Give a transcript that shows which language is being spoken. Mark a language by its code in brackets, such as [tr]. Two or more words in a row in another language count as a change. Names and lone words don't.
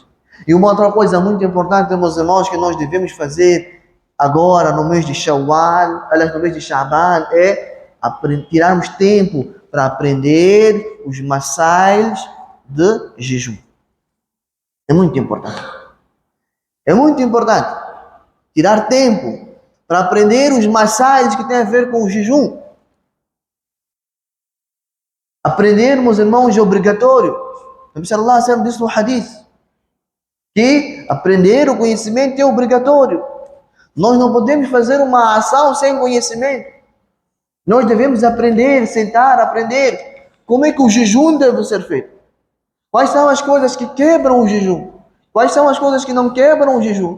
[pt] E uma outra coisa muito importante, meus irmãos, que nós devemos fazer agora no mês de Shawwal, aliás, no mês de Shaban, é tirarmos tempo para aprender os masails de jejum. É muito importante. É muito importante tirar tempo para aprender os masails que têm a ver com o jejum. Aprender, meus irmãos, é obrigatório. O [ar] نبي صلى الله عليه وسلم [pt] disse no hadith que aprender o conhecimento é obrigatório. Nós não podemos fazer uma ação sem conhecimento. Nós devemos aprender, sentar, aprender como é que o jejum deve ser feito. Quais são as coisas que quebram o jejum? Quais são as coisas que não quebram o jejum?